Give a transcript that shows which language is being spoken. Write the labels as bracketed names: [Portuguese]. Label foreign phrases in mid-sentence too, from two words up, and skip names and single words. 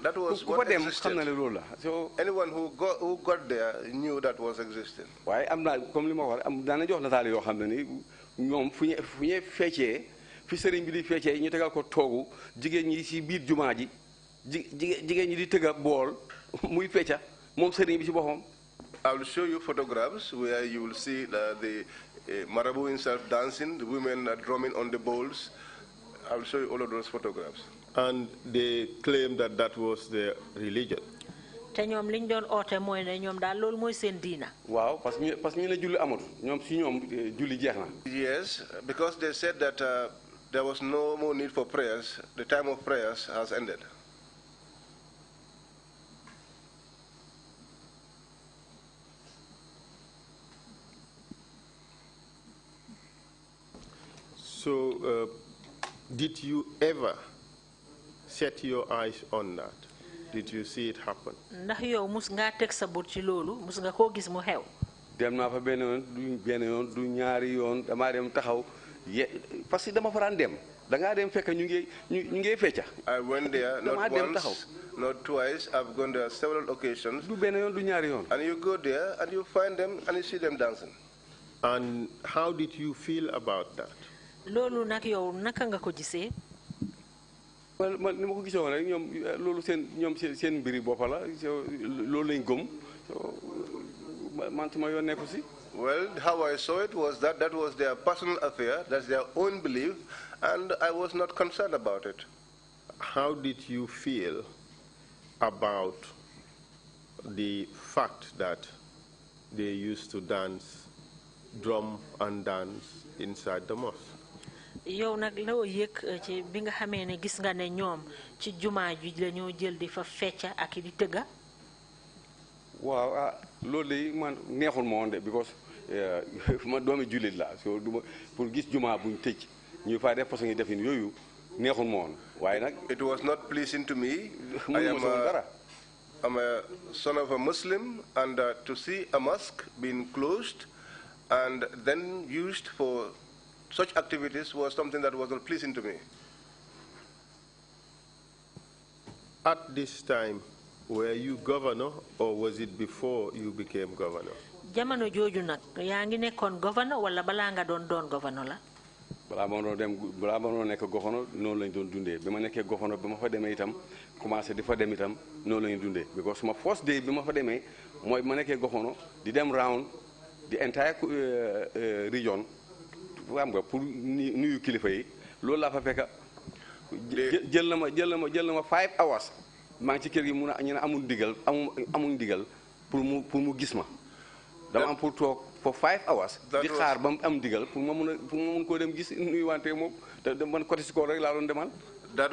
[English] That was [Wolof] ku fa dem xam na ne loolu la. [English] so anyone who got there knew that was existing. [Wolof] waaye am na comme li ma wax daana jox nataal yoo xam ne ni ñoom fu ñu feccee fi sëriñ bi di feccee ñu tegal ko toogu jigéen ñi si biir jumaa ji jigéen ñi di tëgga bool muy fecca moom sëriñ bi si boppam. [English] I will show you photographs where you will see the Marabout himself dancing, the women drumming on the bowls. I will show you all of those photographs. And they claim that that was their religion. [Wolof] te ñoom liñ doon oote mooy ne ñoom daal loolu mooy seen diina. waaw parce que ñu ne julli amatu ñoom si ñoom julli jeex na. [English] Yes, because they said that there was no more need for prayers. The time of prayers has ended. So, did you ever set your eyes on that? Did you see it happen? [Wolof] ndax yow mus ngaa teg sa bët ci loolu mus nga koo gis mu xew. dem naa fa benn yoon du ñaari yoon damaa dem taxaw parce que dama fa daan dem dangaa dem fekk ñu ngi fecca. [English] I went there not once, not twice. I've gone there several occasions. [Wolof] du benn yoon du ñaari yoon. [English] And you go there and you find them and you see them dancing. And how did you feel about that? [Wolof] loolu nag yow naka nga ko gisee. man ni ma ko gisee woon rek ñoom loolu seen mbiri boppa la loolu lañ gëm man sama yoon nekku si. [English] Well, how I saw it was that was their personal affair, that's their own belief, and I was not concerned about it. How did you feel about the fact that they used to drum and dance inside the mosque? yow nag loo yëg ci bi nga xamee ne gis nga ne ñoom ci jumaa ji la ñoo jël di fa fecca ak di tëgga. [Wolof] waaw loolu de man neexul ma woon de because ma doomi jullit la so duma pour gis jumaa buñ tëj ñu fay def façon yi defin yooyu neexul ma woon waaye nag. [English] It was not pleasing to me. I'm a son of a Muslim, and to see a mosque being closed and then used for such activities was something that was not pleasing to me. At this time, were you governor, or was it before you became governor? [Wolof] jamono jooju nag yaa ngi nekkoon governor wala balaa nga doon governor la. balaa ma doon nekk governor noonu lañ doon dundee bi ma nekkee governor bi ma fa demee itam commencé di fa dem itam noonu lañu dundee because suma [English] first day [Wolof] bi ma fa demee mooy bi ma nekkee governor di dem [English] round the entire region [Wolof] xam nga pour nuyu kilifa yi loolu laa fa fekk jël na ma 5 hours maa ngi ci kër gi ñu ne amul ndigal pour mu gis ma dama am pour toog [English] for 5 hours [Wolof] di xaar ba mu am ndigal pour ma mun koo dem gis nuyu wante moom te man côté si kaw rek laa doon demal.